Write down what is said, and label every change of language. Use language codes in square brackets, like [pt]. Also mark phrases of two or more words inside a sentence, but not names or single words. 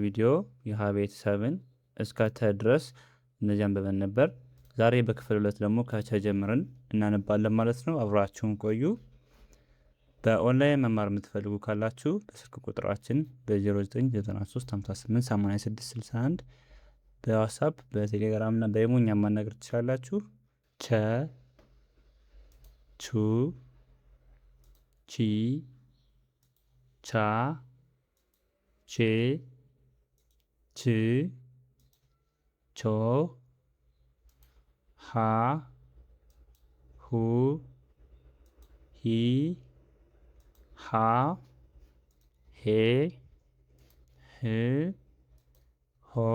[am] ቪዲዮ የሀ ቤተሰብን እስከ ተ ድረስ እነዚህ አንብበን ነበር። ዛሬ በክፍል 2 ደግሞ ከቸ ጀምረን እናነባለን ማለት ነው። አብራችሁን ቆዩ። በኦንላይን መማር የምትፈልጉ ካላችሁ በስልክ ቁጥራችን በ0993588661 በዋትስአፕ በቴሌግራም እና በኢሞ እኛን ማናገር ትችላላችሁ። ቸ ቹ ቺ ቻ ቼ ች ቾ ሃ ሁ ሂ ሃ ሄ ህ ሆ